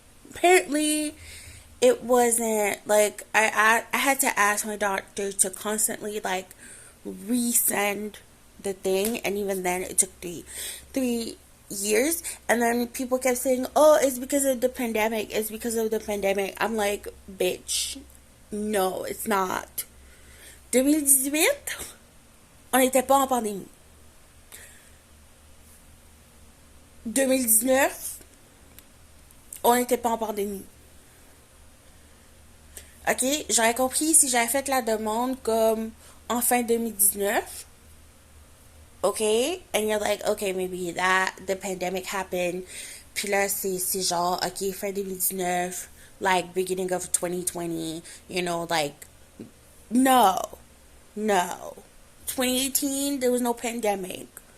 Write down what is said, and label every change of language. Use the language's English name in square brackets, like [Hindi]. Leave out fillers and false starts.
[English] Apparently it wasn't like I had to ask my doctor to constantly like resend the thing, and even then it took three years. And then people kept saying, oh, it's because of the pandemic, it's because of the pandemic. I'm like, bitch, no, it's not. [French] 2018, on n'était pas en pandémie. 2019, on n'était pas en pandémie. Ok, j'aurais compris si j'avais fait la demande comme en fin 2019. [English] Okay, and you're like, okay, maybe that the pandemic happened. Puis là, c'est genre, ok, fin 2019, like beginning of 2020, you know, like, no, no. 2018, there was no pandemic.